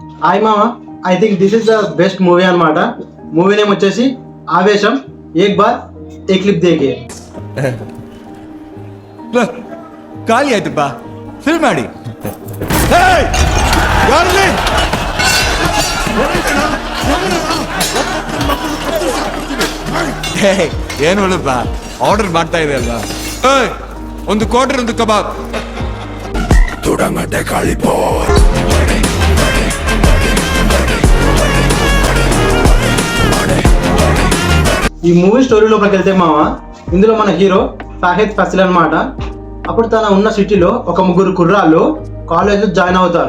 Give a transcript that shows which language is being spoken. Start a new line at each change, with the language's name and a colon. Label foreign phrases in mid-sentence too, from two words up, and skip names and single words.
Telugu: హాయ్ మామ,
English: I think this is the best movie
Telugu: అన్నమాట. మూవీ నేమ్ వచ్చేసి ఆవేశం.
Hindi: एक बार ये क्लिप देखे.
Kannada: ಖಾಲಿ ಆಯ್ತಪ್ಪ, ಫಿಲ್ ಮಾಡಿ. ಏನು ಹೇಳಪ್ಪ, ಆರ್ಡರ್ ಮಾಡ್ತಾ ಇದೆ ಅಲ್ವಾ? ಒಂದು ಕ್ವಾರ್ಟರ್, ಒಂದು ಕಬಾಬ್.
Telugu: ఈ మూవీ స్టోరీ లోపలికి వెళ్తే మామ, ఇందులో మన హీరో ఫాహిద్ ఫసిల్ అన్నమాట. అప్పుడు తన ఉన్న సిటీలో ఒక ముగ్గురు కుర్రాళ్ళు కాలేజ్లో జాయిన్ అవుతారు.